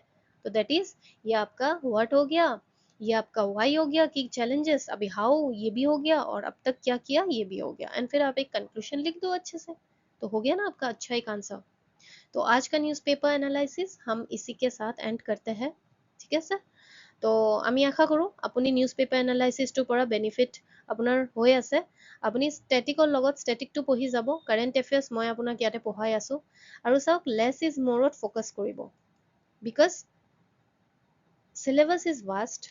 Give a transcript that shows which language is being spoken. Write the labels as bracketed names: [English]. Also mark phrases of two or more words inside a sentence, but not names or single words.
[Hindi] तो [English] that is, [Hindi] ये आपका व्हाट हो गया, ये आपका वाई हो गया कि चैलेंजेस, अभी हाउ ये भी हो गया, और अब तक क्या किया ये भी हो गया, एंड फिर आप एक कंक्लूजन लिख दो अच्छे से, तो हो गया ना आपका अच्छा एक आंसर। तो आज का [English] newspaper analysis [Hindi] हम इसी के साथ एंड करते हैं। [Assamese] ঠিক আছে, তো আমি আশা কৰোঁ আপুনি [English] news paper [Assamese] এনালাইচিছটোৰ পৰা বেনিফিট আপোনাৰ হৈ আছে। আপুনি ষ্টেটিকৰ লগত ষ্টেটিকটো পঢ়ি যাব, [English] current affairs [Assamese] মই আপোনাক ইয়াতে পঢ়াই আছোঁ। আৰু চাওক, [English] less is more [Assamese] ফ'কাছ কৰিব, [English] because syllabus is vast.